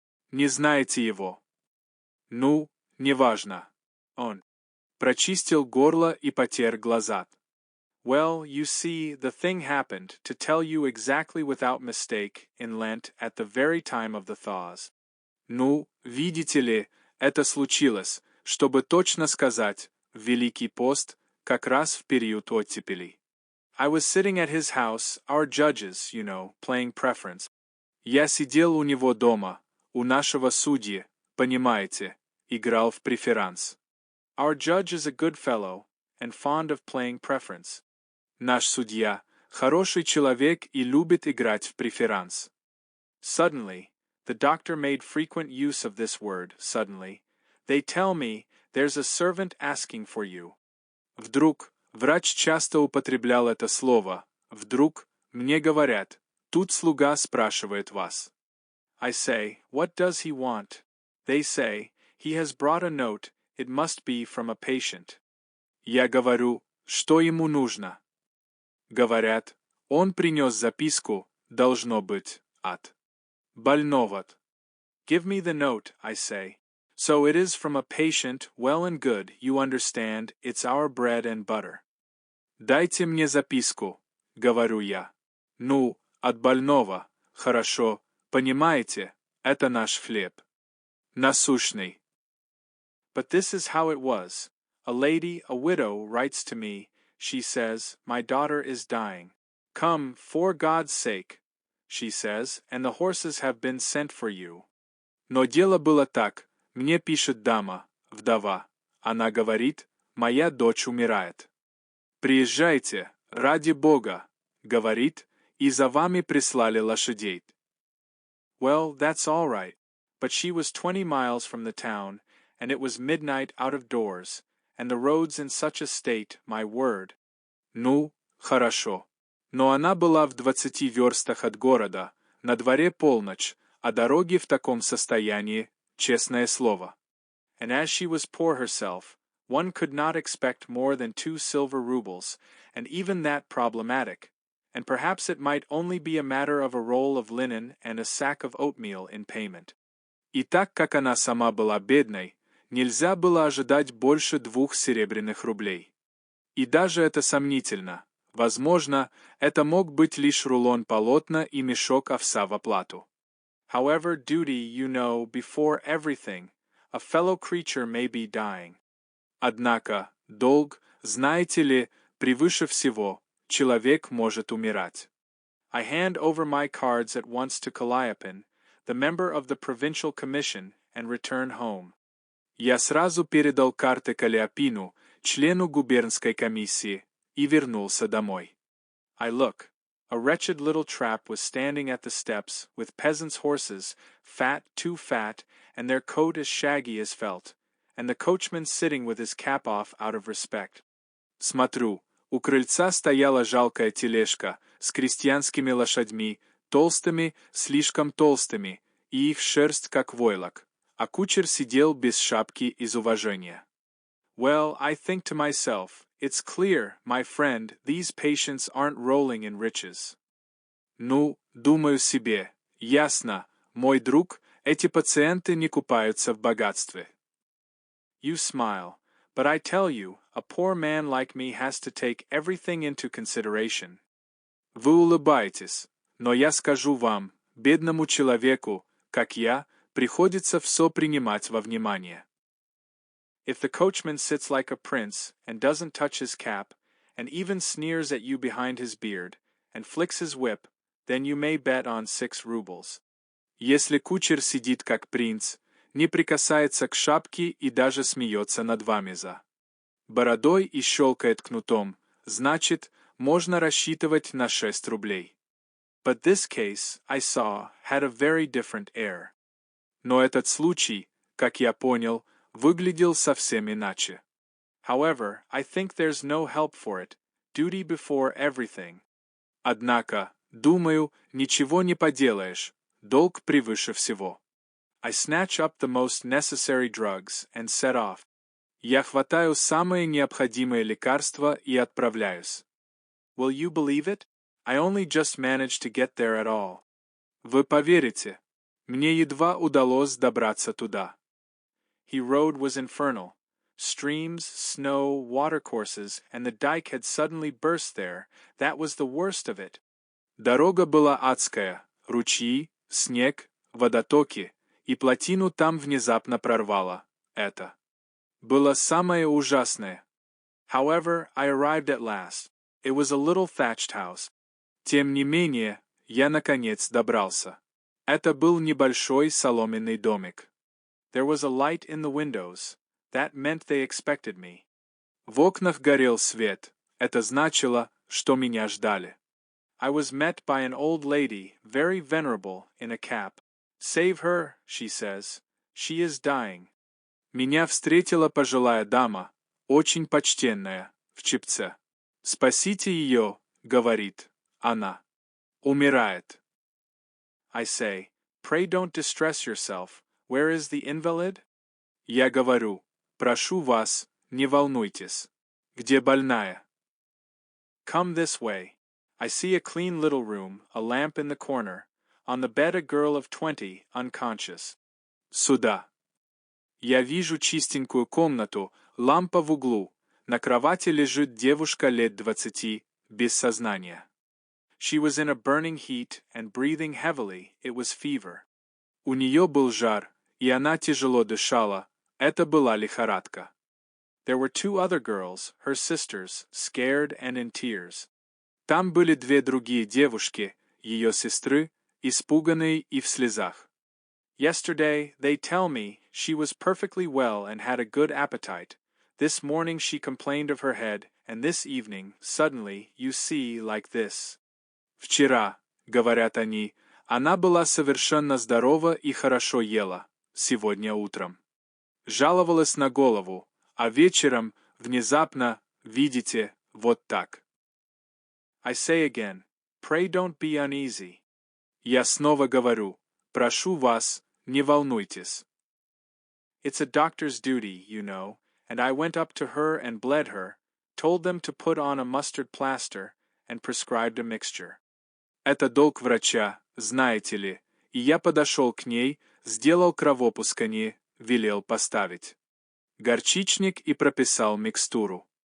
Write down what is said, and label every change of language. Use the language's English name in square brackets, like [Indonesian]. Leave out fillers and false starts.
[Russian] Не знаете его. Ну, неважно. Он прочистил горло и потер глаза. [English] Well, you see, the thing happened, to tell you exactly without mistake, in Lent, at the very time of the thaws. [Russian] Ну, видите ли, это случилось, чтобы точно сказать, в Великий пост, как раз в период оттепелей. [English] I was sitting at his house, our judges, you know, playing preference. [Russian] Я сидел у него дома, у нашего судьи, понимаете, играл в преферанс. [English] Our judge is a good fellow, and fond of playing preference. [Russian] Наш судья – хороший человек и любит играть в преферанс. [English] Suddenly, the doctor made frequent use of this word, suddenly. They tell me, there's a servant asking for you. [Russian] Вдруг, врач часто употреблял это слово. Вдруг, мне говорят, тут слуга спрашивает вас. [English] I say, what does he want? They say, he has brought a note, It must be from a patient. [Russian] Я говорю, что ему нужно. Говорят, он принес записку, должно быть, от больного. [English] Give me the note, I say. So it is from a patient, well and good, you understand, it's our bread and butter. [Russian] Дайте мне записку, говорю я. Ну, от больного, хорошо, понимаете, это наш хлеб. Насущный. [English] But this is how it was. A lady, a widow, writes to me. She says, my daughter is dying. Come, for God's sake, she says, and the horses have been sent for you. [Russian] Но дело было так. Мне пишет дама, вдова. Она говорит, моя дочь умирает. Приезжайте, ради Бога, говорит, и за вами прислали лошадей. [English] Well, that's all right. But she was 20 miles from the town, and it was midnight out of doors, and the roads in such a state, my word. [Russian] Ну, хорошо. Но она была в 20 верстах от города, на дворе полночь, а дороги в таком состоянии, честное слово. [English] And as she was poor herself, one could not expect more than 2 silver rubles, and even that problematic, and perhaps it might only be a matter of a roll of linen and a sack of oatmeal in payment. [Russian] И так как она сама была бедной, нельзя было ожидать больше 2 серебряных рублей. И даже это сомнительно. Возможно, это мог быть лишь рулон полотна и мешок овса в оплату. [English] However, duty, you know, before everything, a fellow creature may be dying. [Russian] Однако, долг, знаете ли, превыше всего, человек может умирать. [English] I hand over my cards at once to Calliope, the member of the provincial commission, and return home. [Russian] Я сразу передал карты Калиопину, члену губернской комиссии, и вернулся домой. [English] I look. A wretched little trap was standing at the steps, with peasants' horses, fat, too fat, and their coat as shaggy as felt, and the coachman sitting with his cap off out of respect. [Russian] Смотрю, у крыльца стояла жалкая тележка с крестьянскими лошадьми, толстыми, слишком толстыми, и их шерсть как войлок, а кучер сидел без шапки из уважения. [English] Well, I think to myself, it's clear, my friend, these patients aren't rolling in riches. [Russian] Ну, думаю себе, ясно, мой друг, эти пациенты не купаются в богатстве. [English] You smile, but I tell you, a poor man like me has to take everything into consideration. [Russian] Вы улыбаетесь, но я скажу вам, бедному человеку, как я, приходится все принимать во внимание. [English] If the coachman sits like a prince, and doesn't touch his cap, and even sneers at you behind his beard, and flicks his whip, then you may bet on 6 rubles. [Russian] Если кучер сидит как принц, не прикасается к шапке и даже смеется над вами за бородой и щелкает кнутом, значит, можно рассчитывать на 6 рублей. [English] But this case, I saw, had a very different air. [Russian] Но этот случай, как я понял, выглядел совсем иначе. [English] However, I think there's no help for it, duty before everything. [Russian] Однако, думаю, ничего не поделаешь, долг превыше всего. [English] I snatch up the most necessary drugs and set off. [Russian] Я хватаю самые необходимые лекарства и отправляюсь. [English] Will you believe it? I only just managed to get there at all. [Russian] Вы поверите, мне едва удалось добраться туда. [English] He road was infernal. Streams, snow, watercourses, and the dike had suddenly burst there. That was the worst of it. [Russian] Дорога была адская, ручьи, снег, водотоки, и плотину там внезапно прорвало. Это было самое ужасное. [English] However, I arrived at last. It was a little thatched house. [Russian] Тем не менее, я наконец добрался. Это был небольшой соломенный домик. [English] There was a light in the windows. That meant they expected me. [Russian] В окнах горел свет. Это значило, что меня ждали. [English] I was met by an old lady, very venerable, in a cap. Save her, she says. She is dying. [Russian] Меня встретила пожилая дама, очень почтенная, в чепце. Спасите ее, говорит она. Умирает. [English] I say, pray don't distress yourself. Where is the invalid? [Russian] Я говорю, [English] Прошу вас, не волнуйтесь. [Russian] Где больная? [English] Come this way. I see a clean little room, a lamp in the corner. On the bed a girl of 20, unconscious. [Russian] Сюда. Я вижу чистенькую комнату, лампа в углу. На кровати лежит девушка лет 20, без сознания. [English] She was in a burning heat and breathing heavily. It was fever. [Russian] У нее был жар, и она тяжело дышала. Это была лихорадка. [English] There were two other girls, her sisters, scared and in tears. [Russian] Там были две другие девушки, ее сестры, испуганные и в слезах. [English] Yesterday, they tell me, she was perfectly well and had a good appetite. This morning she complained of her head, and this evening, suddenly, you see, like this. [Russian] Вчера, говорят они, она была совершенно здорова и хорошо ела. Сегодня утром. Жаловалась на голову, а вечером, внезапно, видите, вот так. [English] I say again, pray don't be uneasy. [Russian] Я снова говорю, прошу вас, не волнуйтесь. [English] It's a doctor's duty, you know, and I went up to her and bled her, told them to put on a mustard plaster, and prescribed a mixture. [Russian] Это долг врача, знаете ли, и я подошел к ней, сделал кровопускание, велел поставить горчичник и прописал микстуру.